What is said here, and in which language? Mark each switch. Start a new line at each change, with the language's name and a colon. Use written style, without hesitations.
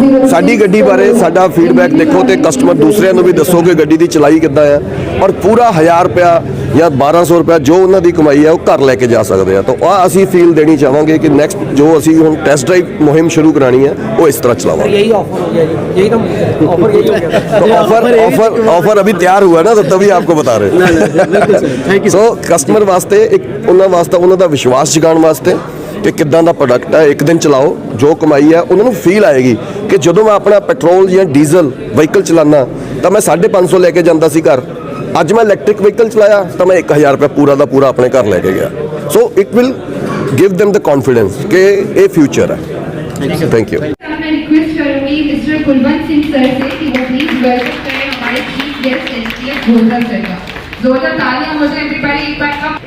Punjabi: ਸਾਡੀ ਗੱਡੀ ਬਾਰੇ ਸਾਡਾ ਫੀਡਬੈਕ ਦੇਖੋ ਤੇ ਕਸਟਮਰ ਦੂਸਰਿਆਂ ਨੂੰ ਵੀ ਦੱਸੋ ਕਿ ਗੱਡੀ ਦੀ ਚਲਾਈ ਕਿੱਦਾਂ ਆ ਔਰ ਪੂਰਾ 1000 ਰੁਪਇਆ ਜਾਂ 1200 ਰੁਪਇਆ ਜੋ ਉਹਨਾਂ ਦੀ ਕਮਾਈ ਹੈ ਉਹ ਘਰ ਲੈ ਕੇ ਜਾ ਸਕਦੇ ਆ ਤਾਂ ਆਹ ਅਸੀਂ ਫੀਲ ਦੇਣੀ ਚਾਹਾਂਗੇ ਕਿ ਨੈਕਸਟ ਜੋ ਅਸੀਂ ਹੁਣ ਟੈਸਟ ਡਰਾਈਵ ਮੁਹਿੰਮ ਸ਼ੁਰੂ ਕਰਾਣੀ ਹੈ ਉਹ ਇਸ ਤਰ੍ਹਾਂ ਚਲਾਵਾਂਗੇ।
Hindi: यही ऑफर हो गया जी यही तो ऑफर यही हो गया तो ऑफर अभी तैयार हुआ ना तो तभी आपको बता रहे सो कस्टमर वास्ते एक
Punjabi: ਉਹਨਾਂ ਵਾਸਤੇ ਉਹਨਾਂ ਦਾ ਵਿਸ਼ਵਾਸ ਜਗਾਉਣ ਵਾਸਤੇ ਕਿ ਕਿੱਦਾਂ ਦਾ ਪ੍ਰੋਡਕਟ ਹੈ ਇੱਕ ਦਿਨ ਚਲਾਓ ਜੋ ਕਮਾਈ ਹੈ ਉਹਨਾਂ ਨੂੰ ਫੀਲ ਆਏਗੀ ਕਿ ਜਦੋਂ ਮੈਂ ਆਪਣਾ ਪੈਟਰੋਲ ਜਾਂ ਡੀਜ਼ਲ ਵਹੀਕਲ ਚਲਾਨਾ ਤਾਂ ਮੈਂ 550 ਲੈ ਕੇ ਜਾਂਦਾ ਸੀ ਘਰ ਅੱਜ ਮੈਂ ਇਲੈਕਟ੍ਰਿਕ ਵਹੀਕਲ ਚਲਾਇਆ ਤਾਂ ਮੈਂ 1000 ਰੁਪਏ ਪੂਰਾ ਦਾ ਪੂਰਾ ਆਪਣੇ ਘਰ ਲੈ ਕੇ ਗਿਆ
English: so it will give them the confidence
Punjabi: ਕਿ ਇਹ ਫਿਊਚਰ ਹੈ। Thank you.
Hindi: Kulwant Singh sir से कि वो प्लीज वेलकम करें हमारे चीफ गेस्ट एसटीएफ घोलकर सर का। जोरदार तालियां हो जाए एवरीबॉडी एक बार अब